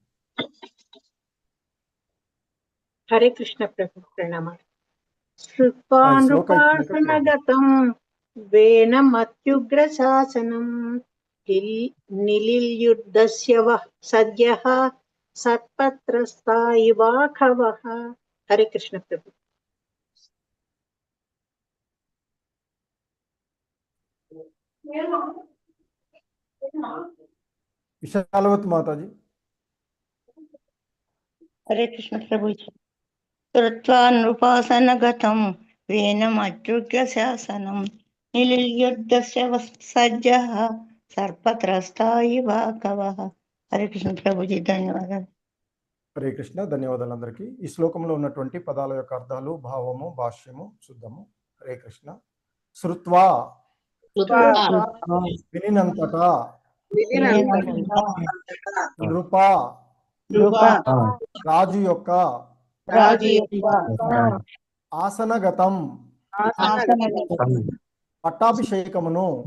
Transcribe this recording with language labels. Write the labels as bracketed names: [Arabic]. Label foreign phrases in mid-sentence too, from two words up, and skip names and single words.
[Telugu] హరే కృష్ణ ప్రభు ప్రణామాలు. [Sanskrit] శ్రుత్వా నృపాసనగతం వేనమత్యుగ్రశాసనం निलिल्युद्धस्य वः सद्यः सर्पत्रस्ता इवाखवः। हरे कृष्ण प्रभु। विशालवती माताजी। हरे कृष्ण प्रभु जी। कृत्वा नृपासनगतं वेनमच्युत्य शासनं निलिल्युद्धस्य सज्जः सर्पत्रस्ता इवाकवः। हरे कृष्ण प्रभु जी, [Telugu] ధన్యవాదాలు। హరే కృష్ణ, ధన్యవాదాలు అందరికీ। ఈ శ్లోకంలో ఉన్నటువంటి పదాల యొక్క అర్థాలు, భావము, భాష్యము చూద్దాము। హరే కృష్ణ। శృత్వా వినినంతటా, నృప రాజు యొక్క, ఆసనగతం పట్టాభిషేకమును,